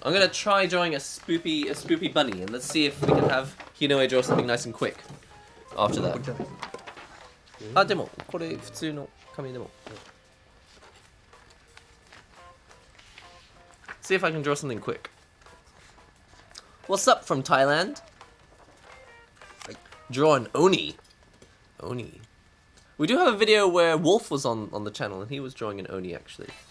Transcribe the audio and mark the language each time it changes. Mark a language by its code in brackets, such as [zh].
[en] I'm gonna try drawing a spoopy bunny, and let's see if we can have Hinoe draw something nice and quick after that. [ja] あ、でもこれ普通の紙でも。 [en] See if I can draw something quick. What's up from Thailand? Draw an Oni. We do have a video where Wolf was on the channel and he was drawing an Oni actually.